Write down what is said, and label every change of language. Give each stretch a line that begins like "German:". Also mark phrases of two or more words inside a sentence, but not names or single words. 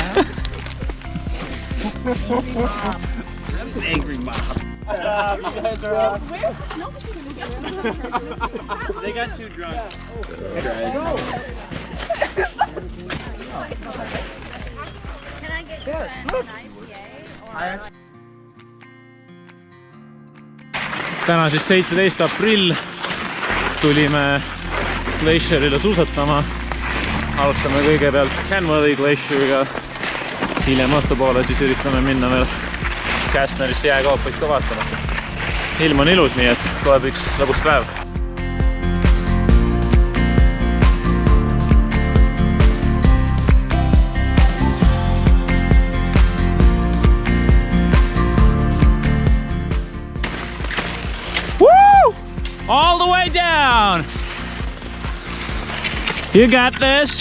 English: it. Angry mom. You guys are on. They got too drunk. Can I get you an IPA?
Estonian: Täna siis 17. aprill. Tulime Glacierile suusatama. Alustame kõigepealt Canwelli Glacieriga. Hiljem õhtupoole siis üritame minna veel Castnerisse jääkoopaid ka vaatama. Ilm on ilus, nii et tuleb üks lõbus päev.
English: Woo! All the way down! You got this?